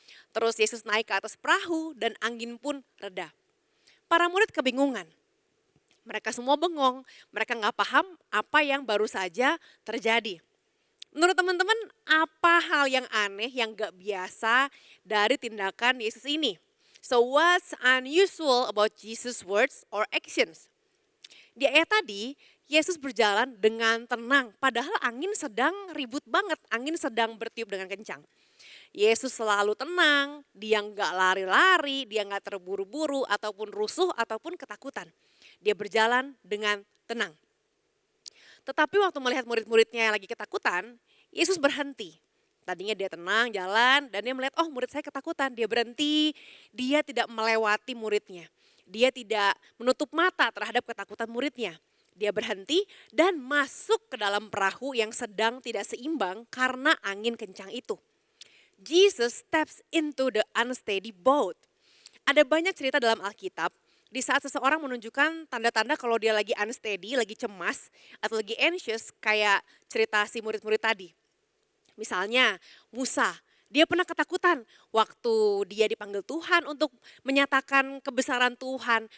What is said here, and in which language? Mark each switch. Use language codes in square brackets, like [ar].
[id] Terus Yesus naik ke atas perahu dan angin pun reda. Para murid kebingungan. Mereka semua bengong, mereka nggak paham apa yang baru saja terjadi. Menurut teman-teman, apa hal yang aneh yang gak biasa dari tindakan Yesus ini? [en] So what's unusual about Jesus' words or actions? [id] Di ayat tadi, Yesus berjalan dengan tenang, padahal angin sedang ribut banget, angin sedang bertiup dengan kencang. Yesus selalu tenang, dia gak lari-lari, dia gak terburu-buru ataupun rusuh ataupun ketakutan. Dia berjalan dengan tenang. Tetapi waktu melihat murid-muridnya yang lagi ketakutan, Yesus berhenti. Tadinya dia tenang jalan dan dia melihat, oh murid saya ketakutan. Dia berhenti, dia tidak melewati muridnya. Dia tidak menutup mata terhadap ketakutan muridnya. Dia berhenti dan masuk ke dalam perahu yang sedang tidak seimbang karena angin kencang itu. [en] Jesus steps into the unsteady boat. [id] Ada banyak cerita dalam Alkitab. Di saat seseorang menunjukkan tanda-tanda kalau dia lagi unsteady, lagi cemas, atau lagi anxious, kayak cerita si murid-murid tadi. Misalnya Musa, dia pernah ketakutan waktu dia dipanggil Tuhan untuk menyatakan kebesaran Tuhan.